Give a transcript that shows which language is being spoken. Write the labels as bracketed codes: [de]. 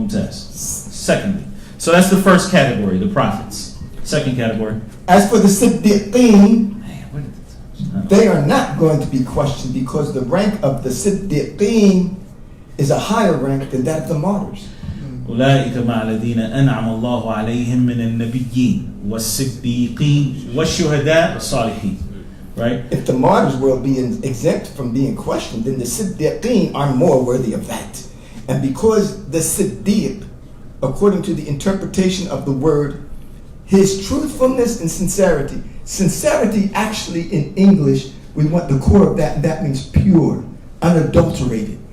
[en] Secondly, so that's the first category, the prophets. Second category. As for the Siddiqeen, they are not going to be questioned because the rank of the Siddiqeen is a higher rank than that of the martyrs. [ar] أولئك مع الذين أنعم الله عليهم من النبيين والصديقين والشهداء والصالحين. [en] Right? If the martyrs were being exempt from being questioned, then the Siddiqeen are more worthy of that. And because the Siddiq, according to the interpretation of the word, his truthfulness and sincerity actually in English, we want the core of that, and that means pure, unadulterated.